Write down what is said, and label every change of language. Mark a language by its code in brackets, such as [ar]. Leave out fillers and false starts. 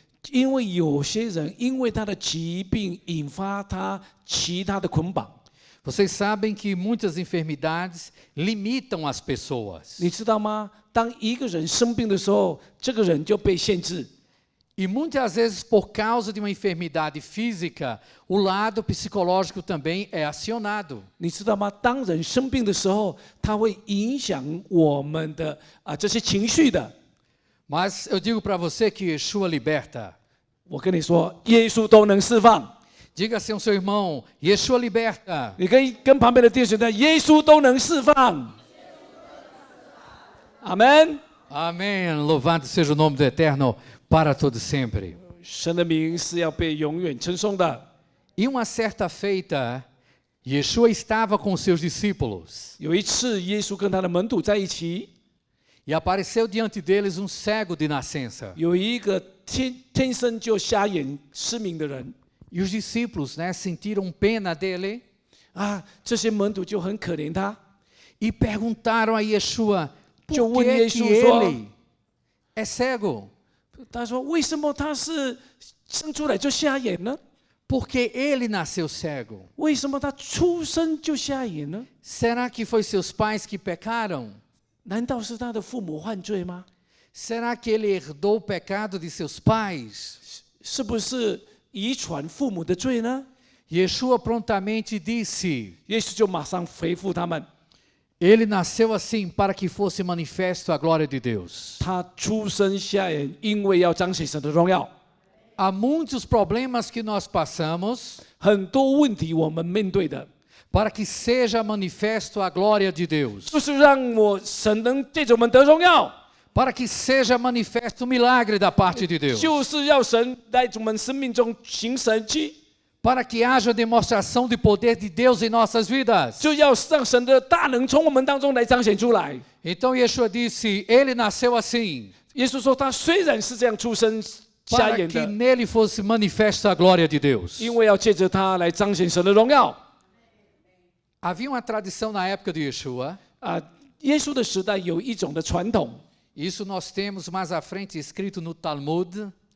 [zh] 因为有些人因为他的疾病引发他其他的捆绑。 [pt] Vocês sabem que muitas enfermidades limitam as pessoas. [zh] 你知道吗？当一个人生病的时候，这个人就被限制。 [pt] E muitas vezes, por causa de uma enfermidade física, o lado psicológico também é acionado. [zh] 你知道吗？当人生病的时候，它会影响我们的这些情绪的。 [pt] Mas eu digo para você que Yeshua liberta. [zh] 我跟你说，耶稣都能释放。 [pt] Diga assim ao seu irmão, Yeshua liberta. [zh] 你可以跟旁边的弟兄说，耶稣都能释放。阿门。 [pt] Amém. Louvado seja o nome do Eterno para todo sempre. [zh] 神的名是要被永远称颂的。 [pt] E uma certa feita, Yeshua estava com seus discípulos [zh] 有一次，耶稣跟他的门徒在一起， [pt] e apareceu diante deles um cego de nascença. [zh] 有一个天生就瞎眼失明的人 [pt] E os discípulos, né, sentiram pena dele [zh] 这些门徒就很可怜他， [pt] e perguntaram a Yeshua, por [zh] 就问 [pt] que [zh] 耶 [pt] que [zh] 稣说 [pt] ele é cego? [zh] 他说：“为什么他是生出来就瞎眼呢？ [pt] Por que ele nasceu cego? [zh] 为什么他出生就瞎眼呢？ [pt] Será que foi seus pais que pecaram? [zh] 难道是他的父母犯罪吗？ [pt] Será que ele herdou o pecado de seus pais? [zh] 是不是遗传父母的罪呢？” [pt] Yeshua prontamente disse, [zh] 耶稣就马上回复他们： [pt] ele nasceu assim para que fosse manifesto a glória de Deus. [zh] 他出生瞎眼，因为要彰显神的荣耀。 [pt] Há muitos problemas que nós passamos [zh] 很多问题我们面对的， [pt] para que seja manifesto a glória de Deus. [zh] 就是让神能借着我们得荣耀， [pt] Para que seja manifesto o milagre da parte de Deus. [zh] 就是要神在我们生命中行神迹， [pt] Para que haja demonstração de poder de Deus em nossas vidas. [zh] 就要让神的大能从我们当中来彰显出来。 [pt] Então Yeshua disse, ele nasceu assim, [zh] 耶稣说，他虽然是这样出生瞎 [pt] para [zh] 眼 [pt] que [zh] 的， [pt] nele fosse manifesta a glória de Deus. [zh] 因为要借着他来彰显神的荣耀。 [pt] Havia uma tradição na época de Yeshua, [zh] 耶稣的时代有一种的传统， [pt] isso nós temos mais à frente escrito no Talmud,